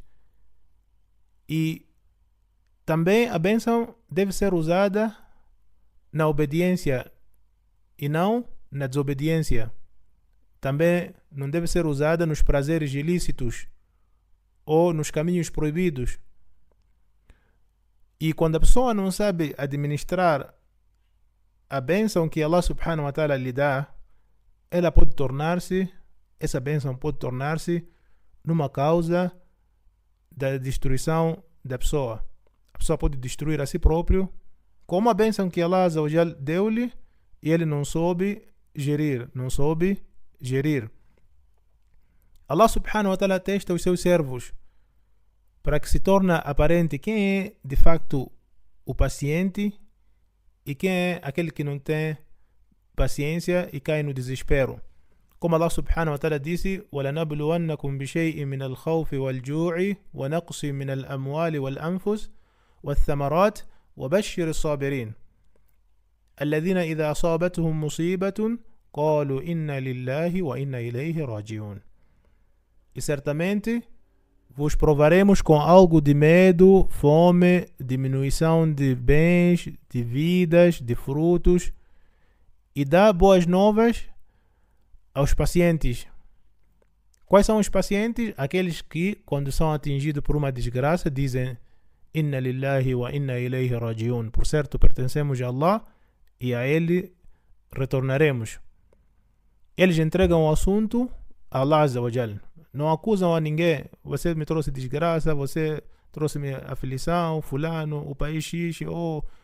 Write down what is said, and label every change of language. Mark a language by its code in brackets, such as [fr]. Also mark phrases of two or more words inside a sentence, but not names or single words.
[pt] E também a bênção deve ser usada na obediência e não na desobediência. Também não deve ser usada nos prazeres ilícitos ou nos caminhos proibidos. E quando a pessoa não sabe administrar a bênção que Allah [ar] سبحانه وتعالى [pt] lhe dá, essa bênção pode tornar-se numa causa da destruição da pessoa. A pessoa pode destruir a si próprio com uma bênção que Allah [ar] عز وجل [pt] deu-lhe e ele não soube gerir. Allah [ar] سبحانه وتعالى [pt] testa os seus servos para que se torne aparente quem é de facto o paciente e quem é aquele que não tem paciência e cai no desespero. [ar] Como Allah سبحانه وتعالى disse: وَلَنَبْلُوَنَّكُمْ بِشَيْءٍ مِنَ الْخَوْفِ وَالْجُوعِ وَنَقْصٍ مِنَ الْأَمْوَالِ وَالْأَنفُسِ وَالثَّمَرَاتِ وَبَشِّرِ الصَّابِرِينَ الَّذِينَ إِذَا أَصَابَتْهُمْ مُصِيبَةٌ قَالُوا إِنَّا لِلَّهِ وَإِنَّا إِلَيْهِ رَاجِعُونَ. [pt] E certamente vos provaremos com algo de medo, fome, diminuição de bens, de vidas, de frutos, e dá boas novas aos pacientes. Quais são os pacientes? Aqueles que, quando são atingidos por uma desgraça, dizem: [ar] إنا لله وإنا إليه راجعون. [pt] Por certo, pertencemos a Allah e a Ele retornaremos. Eles entregam o assunto a Allah [ar] عز وجل. [pt] Não acusam a ninguém: você me trouxe desgraça, você trouxe-me aflição, fulano, o país X, ou...